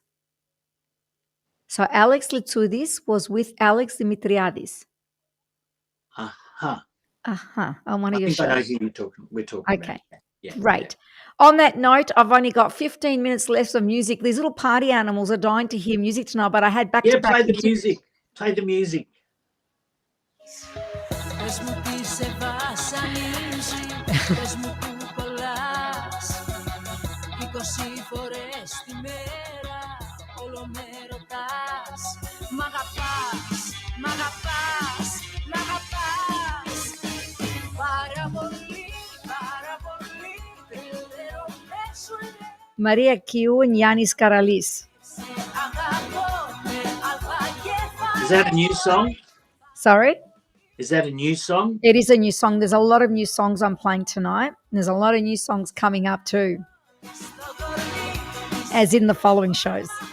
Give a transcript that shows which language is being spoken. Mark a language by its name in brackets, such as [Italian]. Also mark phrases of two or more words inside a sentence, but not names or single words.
[English] So Alex Letsudis was with Alex Dimitriadis. Uh-huh. On one of your shows. I know who we're talking about. Okay. Yeah. Great. On that note, I've only got 15 minutes left of music. These little party animals are dying to hear music tonight, but I had back-to-back. Play the music. Play the music. [Greek] Πες μου τι σε βασανίζει, πες μου που κολλάς 20 φορές τη μέρα, όλο με ρωτάς Μ' αγαπάς, μ' αγαπάς, μ' αγαπάς Πάρα πολύ, δεν λέω πέσου [English] Maria Kiu and Yanis Karalis. Is that a new song? Sorry? Is that a new song? It is a new song. There's a lot of new songs I'm playing tonight. And there's a lot of new songs coming up too, as in the following shows.